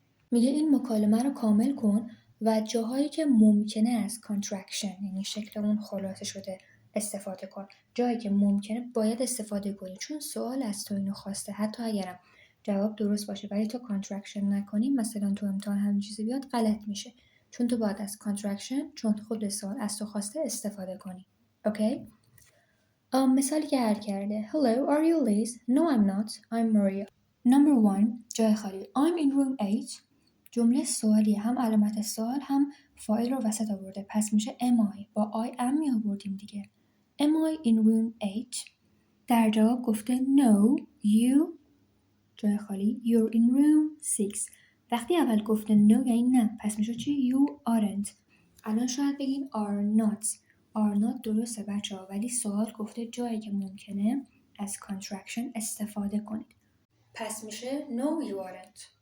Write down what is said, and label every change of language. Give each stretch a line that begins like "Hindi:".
Persian: میگه این مکالمه رو کامل کن و جاهایی که ممکنه از contraction یعنی شکل اون خلاصه شده استفاده کن. جایی که ممکنه باید استفاده کنی، چون سوال از تو اینو خواسته. حتی اگرم جواب درست باشه ولی تو contraction نکنی، مثلا تو امتحان همین چیزی بیاد، غلط میشه، چون تو باید از contraction چون خود سوال از تو خواسته استفاده کنی. اوکی؟
English: مثالی که حل کرده Hello, are you Liz? No, I'm not. I'm Maria. Number 1
Persian: جای خالی
English: I'm in room 8.
Persian: جمله سوالی هم علامت سوال هم فاعل رو وسط آورده، پس میشه am I. با I am می آوردیم دیگه.
English: am I in room 8؟
Persian: در جواب گفته
English: no you
Persian: جای خالی
English: you're in room 6.
Persian: وقتی اول گفته no یعنی نه، پس میشه چی؟
English: you aren't.
Persian: الان شاید بگین are not درسته بچه ها، ولی سوال گفته جایی که ممکنه از contraction استفاده کنید، پس میشه
English: no you aren't.